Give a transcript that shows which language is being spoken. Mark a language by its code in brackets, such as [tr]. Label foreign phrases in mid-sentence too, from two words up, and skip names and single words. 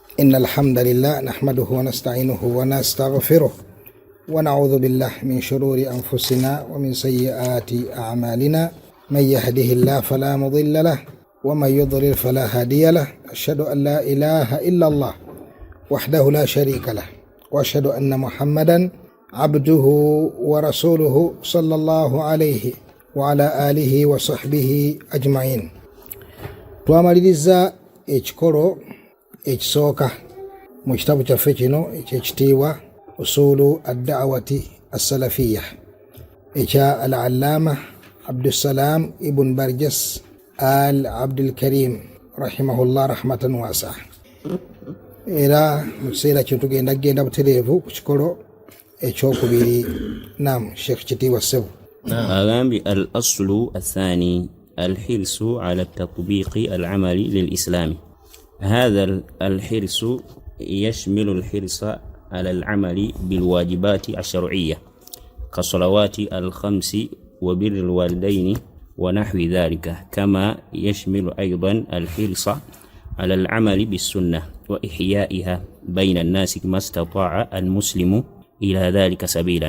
[ar] إن الحمد لله نحمده ونستعينه ونستغفره ونعوذ بالله من شرور أنفسنا ومن سيئات أعمالنا من يهده الله فلا مضل له ومن يضلل فلا هادي له أشهد أن لا إله إلا الله وحده لا شريك له وأشهد أن محمدا عبده ورسوله صلى الله عليه وعلى آله وصحبه أجمعين. [lg] twamaliriza ekikolo ekisooka mu kitabu kyaffe kino ekyekitiibwa usulu ad-da'wati as-salafiyya ekya al-allama Abdussalam ibn Barjas al-Abdul Karim [ar] رحمه الله رحمة واسعة. [lg] Era mu kiseera kino tugenda butereevu ku kikolo ekyokubiri. Naam, Sheikh Kitiibwa Ssebo. [ar] أغامب الأصل الثاني الحرص على التطبيق العملي للإسلام. هذا الحرص يشمل الحرص على العمل بالواجبات الشرعية كالصلوات الخمس وبر الوالدين ونحو ذلك، كما يشمل أيضا الحرص على العمل بالسنة وإحيائها بين الناس ما استطاع المسلم إلى ذلك سبيلا.